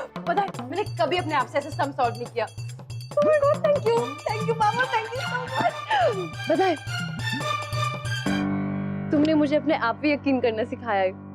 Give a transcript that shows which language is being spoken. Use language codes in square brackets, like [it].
[hi] पता है, मैंने कभी अपने आप से ऐसे सम सॉल्व नहीं किया। [en] Oh my God! Thank you, पापा, thank you so much. [hi] पता है, तुमने मुझे अपने आप पे यकीन करना सिखाया है।